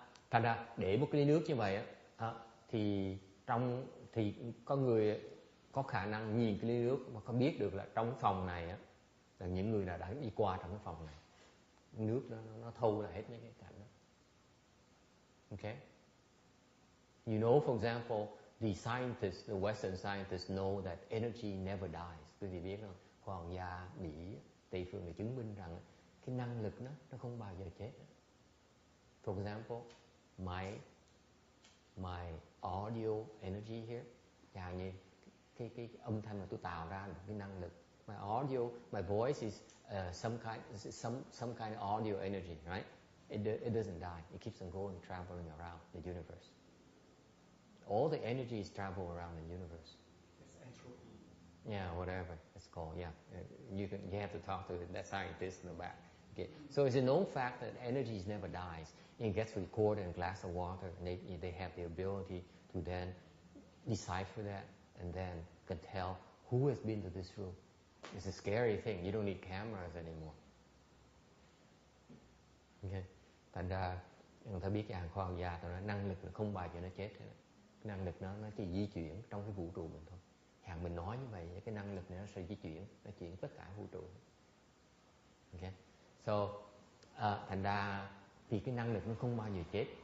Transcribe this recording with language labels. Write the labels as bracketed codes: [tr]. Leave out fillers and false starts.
[vi] Thành ra để một cái ly nước như vậy thì có người có khả năng nhìn cái ly nước mà có biết được là trong phòng này là những người nào đã đi qua trong cái phòng này, nước nó thâu lại hết những cái cảnh đó. [en] Okay. You know, for example, the scientists, the Western scientists know that energy never dies. [vi] Quý vị biết không? Khoa học gia Mỹ, Tây phương để chứng minh rằng cái năng lực nó không bao giờ chết. [en] For example, my audio energy here, [vi] chẳng như cái âm thanh mà tôi tạo ra là cái năng lực. [en] My audio, my voice is some kind of audio energy, right? It doesn't die. It keeps on going, traveling around the universe. All the energies travel around the universe. It's entropy. Yeah, whatever it's called. Yeah, you have to talk to that scientist in the back. Okay. So it's a known fact that energy never dies. It gets recorded in a glass of water, and they have the ability to then decipher that, and then can tell who has been to this room. It's a scary thing. You don't need cameras anymore. Okay. [vi] Thành ra người ta biết cái hàng khoa học gia, tao nói năng lực là không bao giờ nó chết hết. Cái năng lực nó chỉ di chuyển trong cái vũ trụ mình thôi. Hàng mình nói như vậy, cái năng lực này nó sẽ di chuyển, nó chuyển tất cả vũ trụ. Okay. So, thành ra thì cái năng lực nó không bao giờ chết.